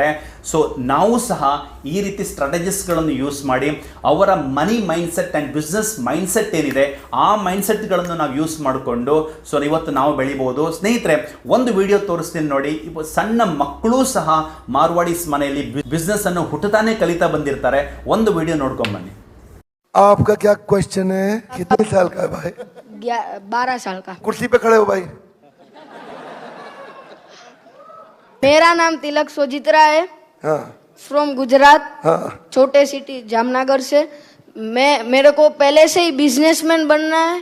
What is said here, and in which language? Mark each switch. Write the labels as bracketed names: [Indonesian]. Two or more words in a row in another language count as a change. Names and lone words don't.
[Kannada] ಸೊ ನಾವು ಸಹ ಈ ರೀತಿ ಸ್ಟ್ರಾಟಜಿಸ್ಗಳನ್ನು ಯೂಸ್ ಮಾಡಿ ಅವರ [English] money mindset and business mindset [Kannada] ಏನಿದೆ ಆ ಮೈಂಡ್ಸೆಟ್ಗಳನ್ನು ನಾವು ಯೂಸ್ ಮಾಡಿಕೊಂಡು ಸೊ ಇವತ್ತು ನಾವು ಬೆಳಿಬೋದು. ಸ್ನೇಹಿತರೆ, ಒಂದು ವಿಡಿಯೋ ತೋರಿಸ್ತೀನಿ ನೋಡಿ. ಸಣ್ಣ ಮಕ್ಕಳು ಸಹ ಮಾರ್ವಾಡೀಸ್ ಮನೆಯಲ್ಲಿ ಬಿಸ್ನೆಸ್ ಅನ್ನು ಹುಟ್ಟುತ್ತಾನೆ ಕಲಿತಾ ಬಂದಿರ್ತಾರೆ. ಒಂದು ವಿಡಿಯೋ ನೋಡ್ಕೊಂಬನ್ನಿ. [Hindi] आपका क्या क्वेश्चन है? कितने साल का है भाई? 12 साल का। कुर्सी पे खड़े हो भाई. मेरा नाम तिलक सोजित्रा है, हाँ फ्रॉम गुजरात, हाँ. छोटे सिटी जामनगर से। मेरे को पहले से ही बिजनेसमैन बनना है.